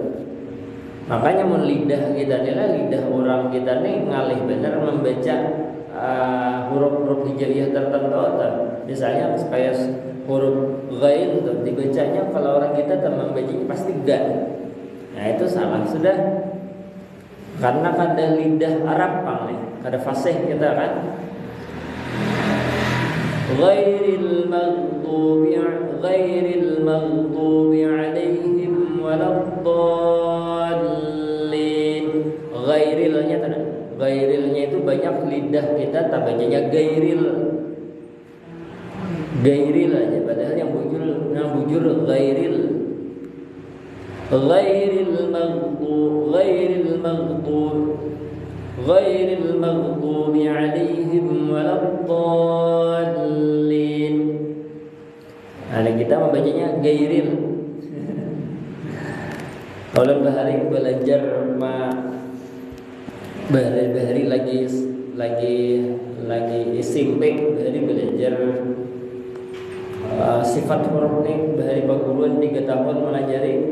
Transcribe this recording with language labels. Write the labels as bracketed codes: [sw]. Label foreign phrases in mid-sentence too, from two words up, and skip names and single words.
[bjn] Makanya mun lidah kita nih, lidah orang kita nih ngalih benar membaca huruf-huruf hijaiyah tertentu tuh. Misalnya kayak huruf ghain tuh dibacanya kalau orang kita tuh membacanya pasti ga. Nah itu salah sudah. Karena kada lidah Arab pang nih, kada fasih kita kan. [ar] غير المغضوب عليهم ولا الضالين. [bjn] Ghairilnya tadi. Gairilnya itu banyak lidah kita tak bacanya gairil. Gairil aja padahal yang bujur gairil. [ar] غير المغضوب عليهم ولا الضالين. [bjn] Nah, kita membacanya gairil. Kalau bahari belajar bahari lagi SMP, bahari belajar sifat huruf nih, bahari perguruan 3 tahun melajari.